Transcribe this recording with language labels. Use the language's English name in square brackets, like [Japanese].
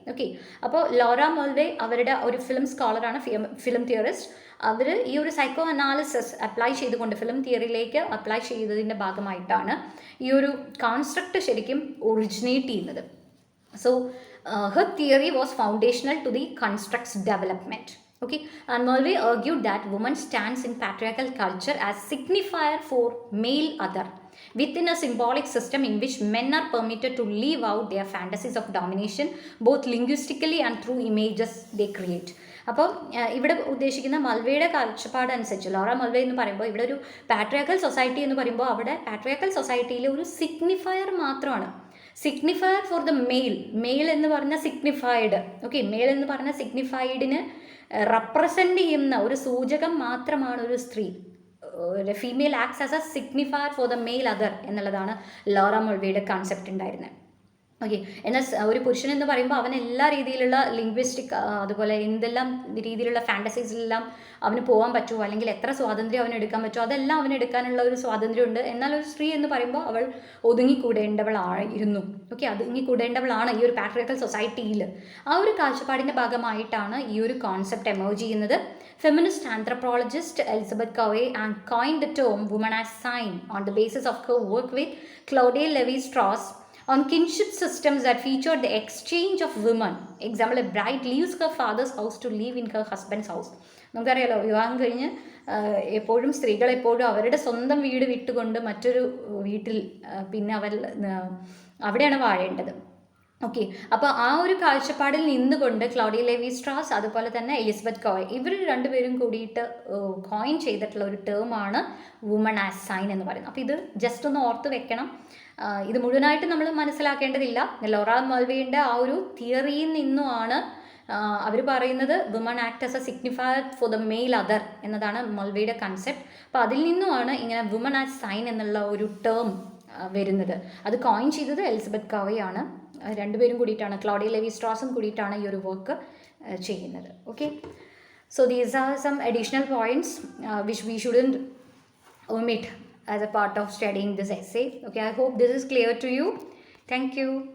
[Malayalam] Okay, അപ്പോൾ Laura മുൾവേ അവരുടെ ഒരു ഫിലിം സ്കോളറാണ്, ഫിലിം തിയറിസ്റ്റ്. അവർ ഈ ഒരു സൈക്കോ അനാലിസിസ് അപ്ലൈ ചെയ്തുകൊണ്ട് ഫിലിം തിയറിയിലേക്ക് അപ്ലൈ ചെയ്തതിൻ്റെ ഭാഗമായിട്ടാണ് ഈ ഒരു കോൺസ്ട്രക്റ്റ് ശരിക്കും ഒറിജിനേറ്റ് ചെയ്യുന്നത്. [English] So her theory was foundational to the constructs development. Okay, and Mulvey argued that woman stands in patriarchal culture as signifier for male other within a symbolic system in which men are permitted to live out their fantasies of domination both linguistically and through images they create. [Malayalam] അപ്പോൾ ഇവിടെ ഉദ്ദേശിക്കുന്ന മൾവയുടെ കാഴ്ചപ്പാടനുസരിച്ച്, Laura മൾവേ എന്ന് പറയുമ്പോൾ ഇവിടെ ഒരു patriarchal society എന്ന് പറയുമ്പോൾ അവിടെ പാട്രിയാർക്കൽ സൊസൈറ്റിയിലെ ഒരു സിഗ്നിഫയർ മാത്രമാണ്, [English] signifier for the male [Malayalam] എന്ന് പറഞ്ഞ സിഗ്നിഫൈഡ്. ഓക്കെ, മെയിൽ എന്ന് പറഞ്ഞ സിഗ്നിഫൈഡിന് റെപ്രസെൻ്റ് ചെയ്യുന്ന ഒരു സൂചകം മാത്രമാണ് ഒരു സ്ത്രീ. [English] female acts as a signifier for the male other [Malayalam] എന്നുള്ളതാണ് ലോറ മുൾവയുടെ കൺസെപ്റ്റ് ഉണ്ടായിരുന്നത്. ഓക്കെ, എന്നാൽ ഒരു പുരുഷൻ എന്ന് പറയുമ്പോൾ അവൻ എല്ലാ രീതിയിലുള്ള ലിംഗ്വിസ്റ്റിക് അതുപോലെ എന്തെല്ലാം രീതിയിലുള്ള ഫാൻറ്റസീസിലെല്ലാം അവന് പോകാൻ പറ്റുമോ, അല്ലെങ്കിൽ എത്ര സ്വാതന്ത്ര്യം അവന് എടുക്കാൻ പറ്റുമോ അതെല്ലാം അവന് എടുക്കാനുള്ള ഒരു സ്വാതന്ത്ര്യമുണ്ട്. എന്നാൽ ഒരു സ്ത്രീ എന്ന് പറയുമ്പോൾ അവൾ ഒതുങ്ങിക്കൂടേണ്ടവളായിരുന്നു. ഓക്കെ, ഒതുങ്ങിക്കൂടേണ്ടവളാണ് ഈ ഒരു പാട്രിയാർക്കൽ സൊസൈറ്റിയിൽ. ആ ഒരു കാഴ്ചപ്പാടിൻ്റെ ഭാഗമായിട്ടാണ് ഈ ഒരു കോൺസെപ്റ്റ് എമേർജ് ചെയ്യുന്നത്. [English] Feminist anthropologist Elizabeth Cowie and coined the term woman as sign on the basis of her work with Claudia Levi Strauss on kinship systems that featured the exchange of women. Example, a bride leaves her father's house to live in her husband's house. [Malayalam] നമുക്കറിയാലോ, വിവാഹം കഴിഞ്ഞ് എപ്പോഴും സ്ത്രീകൾ എപ്പോഴും അവരുടെ സ്വന്തം വീട് വിട്ടുകൊണ്ട് മറ്റൊരു വീട്ടിൽ പിന്നെ അവിടെയാണ് വാഴേണ്ടത്. ഓക്കെ, അപ്പോൾ ആ ഒരു കാഴ്ചപ്പാടിൽ നിന്നുകൊണ്ട് ക്ലോഡിയ ലെവി-സ്ട്രോസ് അതുപോലെ തന്നെ എലിസബത്ത് കവേ ഇവർ രണ്ടുപേരും കൂടിയിട്ട് കോയിൻ ചെയ്തിട്ടുള്ള ഒരു ടേമാണ് വുമൺ ആസ് സൈൻ എന്ന് പറയുന്നത്. അപ്പോൾ ഇത് ജസ്റ്റ് ഒന്ന് ഓർത്ത് വെക്കണം. ഇത് മുഴുവനായിട്ട് നമ്മൾ മനസ്സിലാക്കേണ്ടതില്ല. ലോറ മൾവേയുടെ ആ ഒരു തിയറിയിൽ നിന്നുമാണ് അവർ പറയുന്നത് [English] woman act as a signifier for the male other [Malayalam] എന്നതാണ് മൾവേയുടെ കൺസെപ്റ്റ്. അപ്പോൾ അതിൽ നിന്നുമാണ് ഇങ്ങനെ വുമൺ ആസ് സൈൻ എന്നുള്ള ഒരു ടേം വരുന്നത്. അത് കോയിൻ ചെയ്തത് എലിസബത്ത് കവയാണ്. രണ്ടുപേരും കൂടിയിട്ടാണ്, ക്ലോഡിയ ലെവി-സ്ട്രോസും കൂടിയിട്ടാണ് ഈ ഒരു വർക്ക് ചെയ്യുന്നത്. [English] Okay, so these are some additional points which we shouldn't omit as a part of studying this essay. Okay, I hope this is clear to you. Thank you.